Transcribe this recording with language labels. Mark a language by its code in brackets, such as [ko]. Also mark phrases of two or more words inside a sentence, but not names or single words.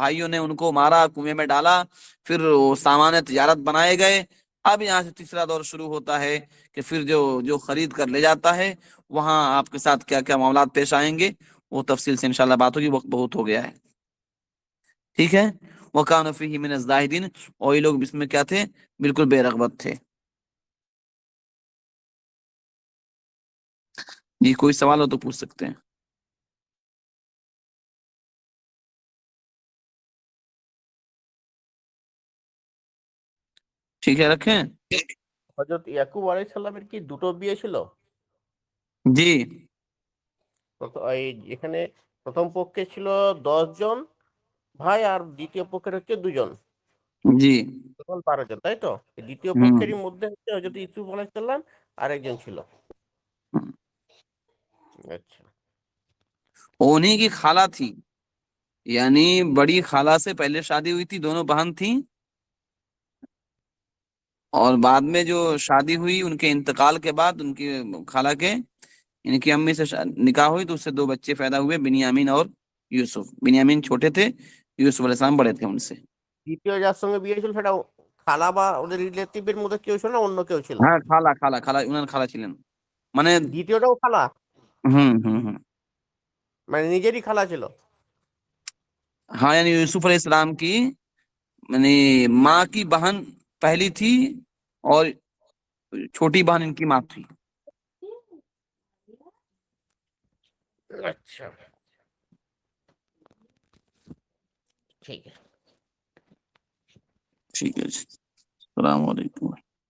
[ur] بھائیوں نے ان کو مارا، کنویں میں ڈالا، پھر وہ سامان تجارت بنائے گئے. اب یہاں سے تیسرا دور شروع ہوتا ہے کہ پھر جو خرید کر لے جاتا ہے وہاں آپ کے ساتھ کیا کیا معاملات پیش آئیں گے وہ تفصیل سے انشاءاللہ بات ہوگی. وقت بہت ہو گیا ہے، ٹھیک ہے. [ar] وَكَانُوا فِيهِ مِنَ الزَّاهِدِينَ، [ur] اور یہ لوگ اس میں کیا تھے؟ بالکل بے رغبت تھے. جی کوئی سوال ہو تو پوچھ سکتے ہیں. ٹھیک ہے، رکھیں. [bn] হযরত ইয়াকুব আলাইহিস সালামের কি দুটো বিয়ে ছিল? [ur] جی [bn] এই এখানে প্রথম পক্ষে ছিল 10 জন ভাই, আর দ্বিতীয় পক্ষের হচ্ছে 2 জন, [ur] جی [bn] টোটাল 12 জন, তাই তো? এই দ্বিতীয় ہوں পক্ষেরই মধ্যে হচ্ছে হযরত ইউসুফ আলাইহিস সালাম আর একজন ছিল। আচ্ছা। [ur] انہی کی خالہ تھی، یعنی بڑی خالہ سے پہلے شادی ہوئی تھی، دونوں بہن تھیں، اور بعد میں جو شادی ہوئی ان کے انتقال کے بعد ان کی خالہ کے ان کی امی سے نکاح ہوئی، تو اس سے 2 بچے پیدا ہوئے، بنیامین اور یوسف. بنیامین چھوٹے تھے، یوسف علیہ السلام بڑے تھے ان سے. [bn] দ্বিতীয় যার সঙ্গে বিয়ে ছিল সেটা খালা বা ওদের রিলেটিভের মধ্যে কেউ ছিল না অন্য কেউ ছিল? হ্যাঁ খালা খালা খালা উনার খালা ছিলেন, মানে দ্বিতীয়টাও খালা, হুম হুম হুম মানে নিজেরই খালা ছিল? [ur] ہاں یعنی یوسف علیہ السلام کی یعنی ماں کی بہن پہلی تھی، اور چھوٹی بہن ان کی ماں تھی. [bn] আচ্ছা, ঠিক আছে. [ur] ٹھیک ہے جی، السلام علیکم.